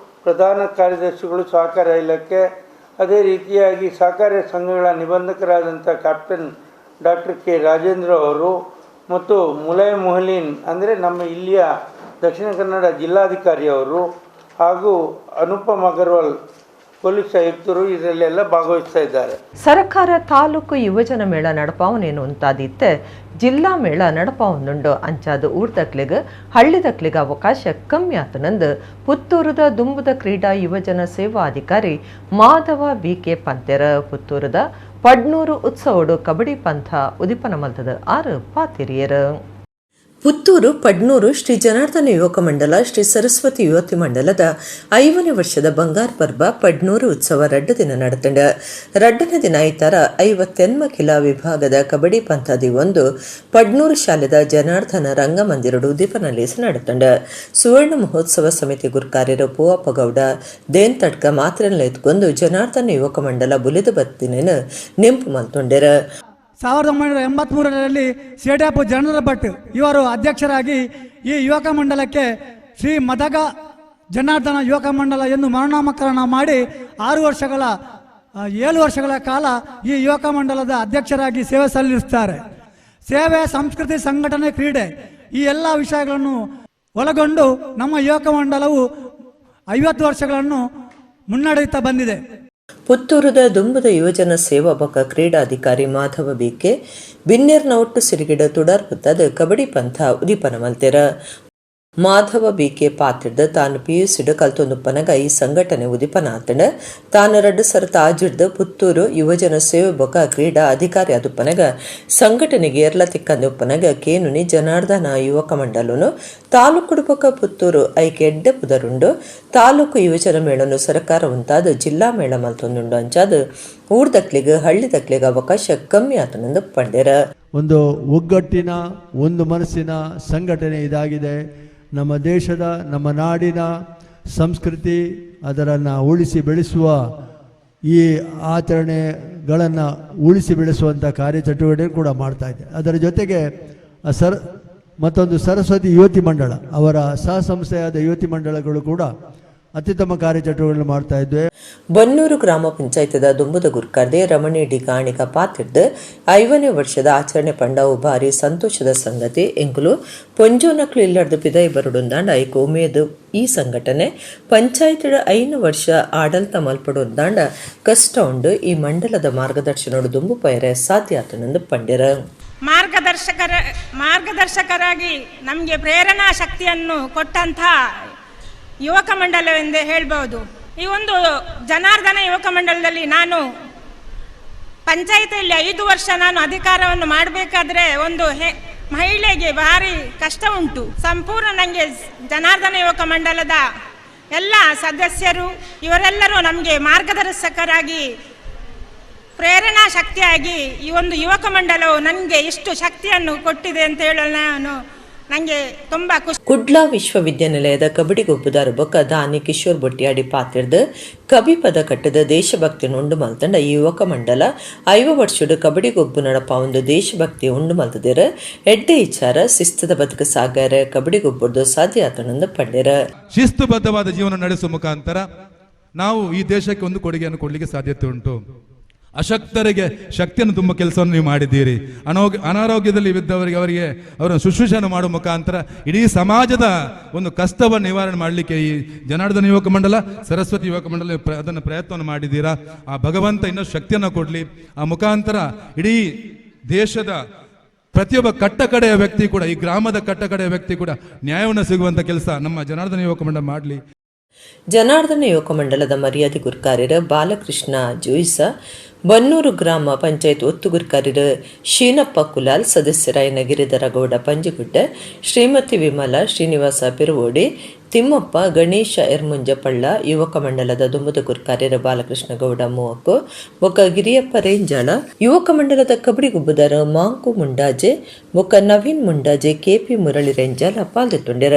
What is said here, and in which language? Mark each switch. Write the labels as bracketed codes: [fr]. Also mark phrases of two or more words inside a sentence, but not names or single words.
[kn] ಪ್ರಧಾನ ಕಾರ್ಯದರ್ಶಿಗಳು ಸಹಕಾರ ಇಲಾಖೆ, ಅದೇ ರೀತಿಯಾಗಿ ಸಹಕಾರಿ ಸಂಘಗಳ ನಿಬಂಧಕರಾದಂಥ ಕ್ಯಾಪ್ಟನ್ ಡಾಕ್ಟರ್ ಕೆ ರಾಜೇಂದ್ರ ಅವರು ಮತ್ತು ಮುಲಾಯಂ ಮೊಹಲಿನ್ ಅಂದರೆ ನಮ್ಮ ಇಲ್ಲಿಯ ದಕ್ಷಿಣ ಕನ್ನಡ ಜಿಲ್ಲಾಧಿಕಾರಿ ಅವರು ಹಾಗೂ ಅನುಪಮ್ ಅಗರ್ವಾಲ್ ಪೊಲೀಸ್ ಆಯುಕ್ತರು ಇದರಲ್ಲೆಲ್ಲ ಭಾಗವಹಿಸ್ತಾ ಇದ್ದಾರೆ. [tcy] ಸರ್ಕಾರ ತಾಲೂಕು ಯುವಜನ ಮೇಳ ನಡಪಾವನೇನು ಅಂತಾದಿತ್ತೆ ಜಿಲ್ಲಾ ಮೇಳ ನಡಪಾವನುಂಡು ಅಂಚಾದ ಊರ್ದಕ್ಲಿಗ ಹಳ್ಳಿದಕ್ಲಿಗ ಅವಕಾಶ ಕಮ್ಮಿ ಆತನಂದು ಪುತ್ತೂರದ ದುಂಬುದ ಕ್ರೀಡಾ ಯುವಜನ ಸೇವಾ ಅಧಿಕಾರಿ ಮಾಧವ BK ಪಂತೆರ ಪುತ್ತೂರದ ಪಡ್ನೂರು ಉತ್ಸವಡು ಕಬಡ್ಡಿ ಪಂಥ ಉದಿಪನ ಮಲ್ತದ 6 ಪಾತಿರಿಯರು. ಪುತ್ತೂರು ಪಡ್ನೂರು ಶ್ರೀ ಜನಾರ್ದನ ಯುವಕ ಮಂಡಲ ಶ್ರೀ ಸರಸ್ವತಿ ಯುವತಿ ಮಂಡಲದ 5ನೇ ವರ್ಷದ ಬಂಗಾರ ಪರ್ಬ ಪಡ್ನೂರು ಉತ್ಸವ ರಡ್ಡ ದಿನ ನಡೆತಂಡ. ರಡ್ಡನ ದಿನ ಐತಾರ 58 ಕಿಲಾ ವಿಭಾಗದ ಕಬಡ್ಡಿ ಪಂಥದಿ ಒಂದು ಪಡ್ನೂರು ಶಾಲೆದ ಜನಾರ್ದನ ರಂಗಮಂದಿರಡು ಉದ್ದೀಪನಲ್ಲಿ ನಡೆತಂಡ. ಸುವರ್ಣ ಮಹೋತ್ಸವ ಸಮಿತಿ ಗುರ್ಕಾರ್ಯರು ಪೂವಪ್ಪ ಗೌಡ ದೇನ್ ತಡ್ಕ ಮಾತ್ರೆಲ್ಲ ಎತ್ಕೊಂಡು ಜನಾರ್ದನ ಯುವಕ ಮಂಡಲ ಬುಲಿದ ಬತ್ತಿನ ನಿಂಪು ಮಲ್ತೊಂಡೆರ. [kn] 1983ರಲ್ಲಿ ಸೇಡ್ಯಾಪು ಜನರ ಭಟ್ ಇವರು ಅಧ್ಯಕ್ಷರಾಗಿ ಈ ಯುವಕ ಮಂಡಲಕ್ಕೆ ಶ್ರೀ ಮದಗ ಜನಾರ್ದನ ಯುವಕ ಮಂಡಲ ಎಂದು ಮರುನಾಮಕರಣ ಮಾಡಿ 7 ವರ್ಷಗಳ ಕಾಲ ಈ ಯುವಕ ಮಂಡಲದ ಅಧ್ಯಕ್ಷರಾಗಿ ಸೇವೆ ಸಲ್ಲಿಸುತ್ತಾರೆ. ಸೇವೆ, ಸಂಸ್ಕೃತಿ, ಸಂಘಟನೆ, ಕ್ರೀಡೆ ಈ ಎಲ್ಲ ವಿಷಯಗಳನ್ನು ಒಳಗೊಂಡು ನಮ್ಮ ಯುವಕ ಮಂಡಲವು 50 ವರ್ಷಗಳನ್ನು ಮುನ್ನಡೆಯುತ್ತಾ ಬಂದಿದೆ. [tcy] ಪುತ್ತೂರದ ದುಂಬದ ಯುವಜನ ಸೇವಾ ಬಕ ಕ್ರೀಡಾಧಿಕಾರಿ ಮಾಧವ BK ಬಿನ್ನೇರ್ನ ಒಟ್ಟು ಸಿರಿಗಿಡ ತುಡಾರ್ ಹೊತ್ತದ ಕಬಡ್ಡಿ ಪಂಥ ಉದಿಪನ ಮಲ್ತೆರ. ಮಾಧವ BK ಪಾತಿಡ್ದ ತಾನು PUC ಕಲ್ತೊಂದುಪ್ಪನಗ ಈ ಸಂಘಟನೆ ಉದಿಪನ ಆತಂಡ ತಾನು 2 ಸರತ ಆಜಿಡ್ದ ಪುತ್ತೂರು ಯುವಜನ ಸೇವೆ ಬಕ ಕ್ರೀಡಾ ಅಧಿಕಾರಿ ಅದುಪ್ಪನಗ ಸಂಘಟನೆಗೆ ಏರ್ಲ ತಿಕ್ಕಂದುಪ್ಪನಗ ಕೇನುನಿ ಜನಾರ್ದನ ಯುವಕ ಮಂಡಲನು ತಾಲೂಕು ಬಕ ಪುತ್ತೂರು ಐಕೆ ಎಡ್ಡೆ ಪುದರುಂಡು ತಾಲೂಕು ಯುವಜನ ಮೇಳನು ಸರ್ಕಾರ ಉಂತಾದ ಜಿಲ್ಲಾ ಮೇಳ ಮಲ್ತೊಂದುಂಡು ಅಂಚಾದ ಊರ್ದಕ್ಲಿಗ ಹಳ್ಳಿದಕ್ಲಿಗ ಅವಕಾಶ ಕಮ್ಮಿ ಆತನಂದು ಪಂಡೆರ. [kn] ಒಂದು ಒಗ್ಗಟ್ಟಿನ ಒಂದು ಮನಸ್ಸಿನ ಸಂಘಟನೆ ಇದಾಗಿದೆ. ನಮ್ಮ ದೇಶದ, ನಮ್ಮ ನಾಡಿನ ಸಂಸ್ಕೃತಿ ಅದರನ್ನು ಉಳಿಸಿ ಬೆಳೆಸುವ ಈ ಆಚರಣೆಗಳನ್ನು ಉಳಿಸಿ ಬೆಳೆಸುವಂಥ ಕಾರ್ಯಚಟುವಟಿಕೆ ಕೂಡ ಮಾಡ್ತಾ ಇದೆ. ಅದರ ಜೊತೆಗೆ ಮತ್ತೊಂದು ಸರಸ್ವತಿ ಯುವತಿ ಮಂಡಳ, ಅವರ ಸಹ ಸಂಸ್ಥೆಯಾದ ಯುವತಿ ಮಂಡಳಗಳು ಕೂಡ ಅತ್ಯುತ್ತಮ ಕಾರ್ಯಚಟುವಟಿಕೆಗಳನ್ನು ಮಾಡ್ತಾ ಇದ್ವಿ. [tcy] ಬನ್ನೂರು ಗ್ರಾಮ ಪಂಚಾಯತದ ದುಂಬುದ ಗುರ್ಕಾರ್ದೆ ರಮಣಿ ಡಿಗಾಣಿಕ ಪಾತಿಡ್ದು 5ನೇ ವರ್ಷದ ಆಚರಣೆ ಪಂಡವು ಭಾರಿ ಸಂತೋಷದ ಸಂಗತಿ ಎಂಕುಲು ಪೊಂಜೋನಕ್ಲು ಇಲ್ಲಡ್ದು ಪಿದೈ ಬರುಡುಂದಾಂಡ ಐಕು ಉಮೇದು ಈ ಸಂಘಟನೆ ಪಂಚಾಯತ್ 5 ವರ್ಷ ಆಡಳಿತ ಮಲ್ಪಡುಂದಾಂಡ ಕಷ್ಟ ಉಂಡು ಈ ಮಂಡಲದ ಮಾರ್ಗದರ್ಶನೋಡು ದುಂಬು ಪೈರೆ ಸಾಧ್ಯ ಆತನೆಂದು ಪಂಡಿರ. [kn] ಮಾರ್ಗದರ್ಶಕರಾಗಿ ನಮಗೆ ಪ್ರೇರಣಾ ಶಕ್ತಿಯನ್ನು ಕೊಟ್ಟಂಥ ಯುವಕ ಮಂಡಲವೆಂದೇ ಹೇಳ್ಬೋದು. ಈ ಒಂದು ಜನಾರ್ದನ ಯುವಕ ಮಂಡಲದಲ್ಲಿ ನಾನು ಪಂಚಾಯಿತಿಯಲ್ಲಿ 5 ವರ್ಷ ನಾನು ಅಧಿಕಾರವನ್ನು ಮಾಡಬೇಕಾದ್ರೆ ಒಂದು ಮಹಿಳೆಗೆ ಭಾರಿ ಕಷ್ಟ ಉಂಟು. ಸಂಪೂರ್ಣ ನನಗೆ ಜನಾರ್ದನ ಯುವಕ ಮಂಡಲದ ಎಲ್ಲ ಸದಸ್ಯರು ಇವರೆಲ್ಲರೂ ನಮಗೆ ಮಾರ್ಗದರ್ಶಕರಾಗಿ ಪ್ರೇರಣಾ ಶಕ್ತಿಯಾಗಿ ಈ ಒಂದು ಯುವಕ ಮಂಡಲವು ನನಗೆ ಎಷ್ಟು ಶಕ್ತಿಯನ್ನು ಕೊಟ್ಟಿದೆ ಅಂತ ಹೇಳಲು ನನಗೆ ತುಂಬ ಖುಷಿ. [tcy] ಕುಡ್ಲಾ ವಿಶ್ವವಿದ್ಯಾನಿಲಯದ ಕಬಡ್ಡಿ ಗೊಬ್ಬುದಾರ ಬೊಕ್ಕ ದಾನಿ ಕಿಶೋರ್ ಬೊಟ್ಟಿಯಾಡಿ ಪಾತಿರ್ದು ಕಬಿ ಪದ ಕಟ್ಟದ ದೇಶಭಕ್ತಿ ಉಂಡು ಮಲ್ತಂಡ ಈ ಯುವಕ ಮಂಡಲ 5 ವರ್ಷದ ಕಬಡ್ಡಿ ಗೊಬ್ಬು ನಡಪ ಒಂದು ದೇಶಭಕ್ತಿ ಉಂಡು ಮಲ್ತದಿರ ಎಡ್ಡೆ ವಿಚಾರ ಶಿಸ್ತದ ಬದುಕು ಸಾಗಾರ ಕಬಡ್ಡಿ ಗೊಬ್ಬರದು ಸಾಧ್ಯ ಆತನಂದು ಪಂಡಿರ. [kn] ಶಿಸ್ತುಬದ್ಧವಾದ ಜೀವನ ನಡೆಸುವ ಮುಖಾಂತರ ನಾವು ಈ ದೇಶಕ್ಕೆ ಒಂದು ಕೊಡುಗೆಯನ್ನು ಕೊಡಲಿಕ್ಕೆ ಸಾಧ್ಯತೆ ಉಂಟು. ಅಶಕ್ತರಿಗೆ ಶಕ್ತಿಯನ್ನು ತುಂಬ ಕೆಲಸವನ್ನು ನೀವು ಮಾಡಿದ್ದೀರಿ. ಅನಾರೋಗ್ಯದಲ್ಲಿ ಇದ್ದವರಿಗೆ ಅವರನ್ನು ಶುಶ್ರೂಷೆಯನ್ನು ಮಾಡುವ ಮುಖಾಂತರ ಇಡೀ ಸಮಾಜದ ಒಂದು ಕಷ್ಟವನ್ನು ನಿವಾರಣೆ ಮಾಡಲಿಕ್ಕೆ ಈ ಜನಾರ್ದನ ಯುವಕ ಮಂಡಲ, ಸರಸ್ವತಿ ಯುವಕ ಮಂಡಲ ಅದನ್ನು ಪ್ರಯತ್ನವನ್ನು ಮಾಡಿದ್ದೀರಾ. ಆ ಭಗವಂತ ಇನ್ನಷ್ಟು ಶಕ್ತಿಯನ್ನು ಕೊಡಲಿ. ಆ ಮುಖಾಂತರ ಇಡೀ ದೇಶದ ಪ್ರತಿಯೊಬ್ಬ ಕಟ್ಟಕಡೆಯ ವ್ಯಕ್ತಿ ಕೂಡ, ಈ ಗ್ರಾಮದ ಕಟ್ಟಕಡೆಯ ವ್ಯಕ್ತಿ ಕೂಡ ನ್ಯಾಯವನ್ನು ಸಿಗುವಂಥ ಕೆಲಸ ನಮ್ಮ ಜನಾರ್ದನ ಯುವಕ ಮಂಡಲ ಮಾಡಲಿ. [tcy] ಜನಾರ್ದನ ಯುವಕ ಮಂಡಲದ ಮರ್ಯಾದೆ ಗುರ್ಕಾರ್ಯರ ಬಾಲಕೃಷ್ಣ ಜೋಯಿಸ, ಬನ್ನೂರು ಗ್ರಾಮ ಪಂಚಾಯತ್ ಒತ್ತು ಗುರ್ಕಾರ್ಯರ ಶೀನಪ್ಪ ಕುಲಾಲ್, ಸದಸ್ಯರಾಯನ ಗಿರಿಧರಗೌಡ ಪಂಜಿಗುಡ್ಡ, ಶ್ರೀಮತಿ ವಿಮಲಾ, ಶ್ರೀನಿವಾಸ ಪೆರುವೋಡಿ, ತಿಮ್ಮಪ್ಪ, ಗಣೇಶ ಎರ್ಮುಂಜಪಳ್ಳ, ಯುವಕ ಮಂಡಲದ ದುಂಬುದ ಗುರ್ಕಾರ್ಯರ ಬಾಲಕೃಷ್ಣ ಗೌಡ ಮೂವಕ್ಕು, ಬೊಕ್ಕ ಗಿರಿಯಪ್ಪ ರೇಂಜಾಳ, ಯುವಕ ಮಂಡಲದ ಕಬಡ್ಡಿ ಗುಬ್ಬುದಾರ ಮಾಂಕು ಮುಂಡಾಜೆ, ಬೊಕ್ಕ ನವೀನ್ ಮುಂಡಾಜೆ, KP ಮುರಳಿ ರೇಂಜಾಲ ಪಾಲ್ದೊಂಡ್ಯರ.